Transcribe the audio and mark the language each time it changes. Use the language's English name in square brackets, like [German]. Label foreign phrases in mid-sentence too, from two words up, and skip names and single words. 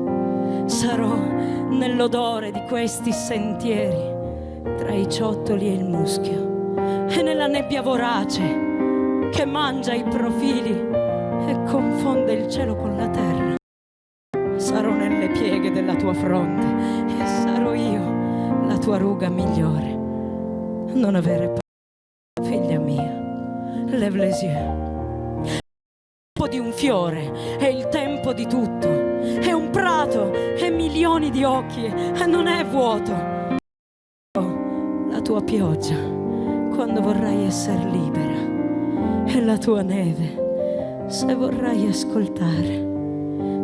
[Italian] Sarò nell'odore di questi sentieri, tra i ciottoli e il muschio, e nella nebbia vorace che mangia i profili e confonde il cielo con la terra. Sarò nelle pieghe della tua fronte e sarò io la tua ruga migliore. Non avere paura, figlia mia, [French] lève les yeux. [Italian] Il tempo di un fiore è il tempo di tutto, è un prato e milioni di occhi e non è vuoto. La tua pioggia quando vorrai essere libera e la tua neve se vorrai ascoltare.